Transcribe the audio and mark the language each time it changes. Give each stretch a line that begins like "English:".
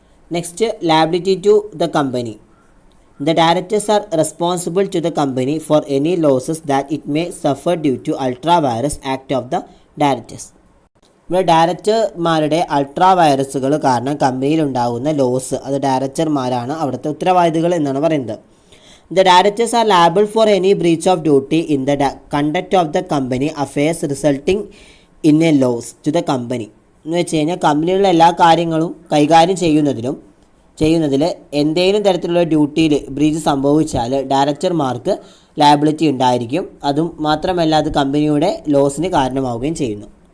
English: Next, liability to the company. The directors are responsible to the company for any losses that it may suffer due to ultra vires act of the directors.
Malayalam: ഇവിടെ ഡയറക്ടർമാരുടെ ultra വൈറസുകൾ കാരണം കമ്പനിയിലുണ്ടാകുന്ന loss അത് ഡയറക്ടർമാരാണ് അവിടുത്തെ ഉത്തരവാദികൾ എന്നാണ് പറയുന്നത്.
English: The directors are liable for any breach of duty in the conduct of the company affairs resulting in a loss to the company.
Malayalam: എന്ന് വെച്ച് കഴിഞ്ഞാൽ കമ്പനിയിലുള്ള എല്ലാ കാര്യങ്ങളും കൈകാര്യം ചെയ്യുന്നതിൽ എന്തെങ്കിലും തരത്തിലുള്ള ഡ്യൂട്ടിയിൽ ബ്രീച്ച് സംഭവിച്ചാൽ ഡയറക്ടർമാർക്ക് ലയബിലിറ്റി ഉണ്ടായിരിക്കും. അതും മാത്രമല്ല അത് കമ്പനിയുടെ ലോസിന് കാരണമാവുകയും ചെയ്യുന്നു.